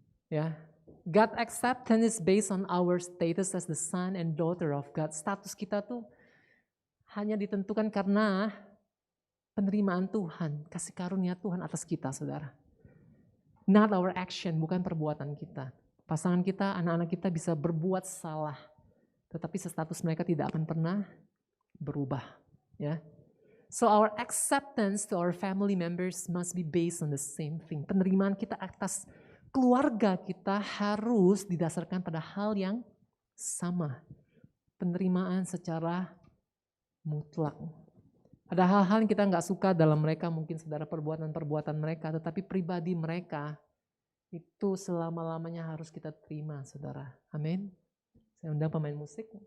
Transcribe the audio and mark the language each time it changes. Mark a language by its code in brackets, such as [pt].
[en] Ya. God acceptance is based on our status as the son and daughter of God. [id] Status kita tuh hanya ditentukan karena penerimaan Tuhan, kasih karunia Tuhan atas kita, saudara. [en] Not our action, [id] bukan perbuatan kita. Pasangan kita, anak-anak kita bisa berbuat salah, tetapi status mereka tidak akan pernah berubah. Ya. [en] So our acceptance to our family members must be based on the same thing. [id] Penerimaan kita atas keluarga kita harus didasarkan pada hal yang sama. Penerimaan secara mutlak. Ada hal-hal yang kita nggak suka dalam mereka, mungkin saudara, perbuatan-perbuatan mereka, tetapi pribadi mereka itu selama-lamanya harus kita terima, saudara. Amin. Saya undang pemain musik.